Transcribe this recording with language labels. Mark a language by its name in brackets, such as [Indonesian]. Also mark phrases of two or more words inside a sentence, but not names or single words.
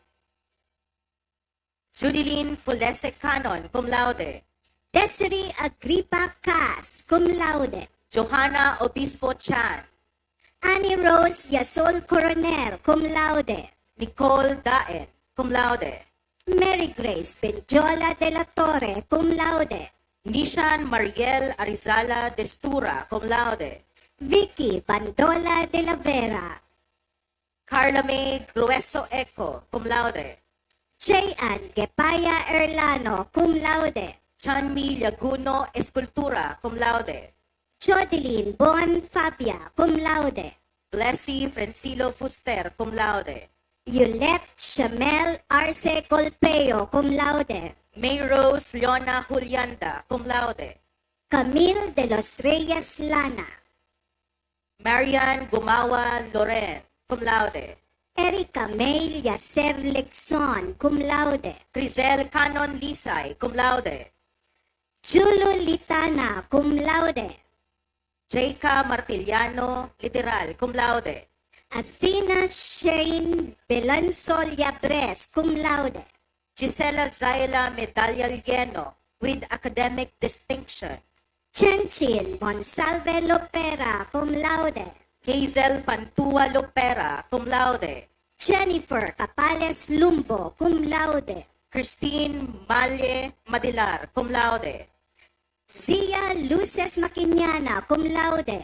[English] Judilyn Fulese Canon, [Latin] cum laude. [English] Desiree Agrippa Cas, [Latin] cum laude. [English] Johanna Obispo Chan. Annie Rose Yasol Coronel, [Latin] cum laude. [English] Nicole Daen, [Latin] cum laude. [English] Mary Grace Benjola de la Torre, [Latin] cum laude. [English] Nishan Mariel Arizala Destura, [Latin] cum laude. [English] Vicky Bandola de la Vera. Carla May Grueso Eco, [Latin] cum laude. [English] Jayan Gepaya Erlano, [Latin] cum laude. [English] Chanmi Laguno Escultura, [Latin] cum laude. [English] Jodeline Bon Fabia, [Latin] cum laude. [English] Blessy Francilo Fuster, [Latin] cum laude. [English] Yulette Shamel Arce Colpeo, [Latin] cum laude. [English] May Rose Leona Julianda, [Latin] cum laude. [English] Camille de los Reyes Lana. Marian Gumawa Loren, [Latin] cum laude. [English] Erika May Yacer Lexon, [Latin] cum laude. [English] Crisel Canon Lisay, [Latin] cum laude. [English] Julu Litana, [Latin] cum laude. [English] Jayka Martiliano, literal, [Latin] cum laude. [English] Athena Shane Belansol Yabres, [Latin] cum laude. [English] Gisela Zaila Medalla Lleno, with academic distinction. Chenchin Monsalve Lopera, [Latin] cum laude. [English] Hazel Pantua Lopera, [Latin] cum laude. [English] Jennifer Capales Lumbo, [Latin] cum laude. [English] Christine Malle Madilar, [Latin] cum laude. [English] Sia Luces Maquiniana, [Latin] cum laude.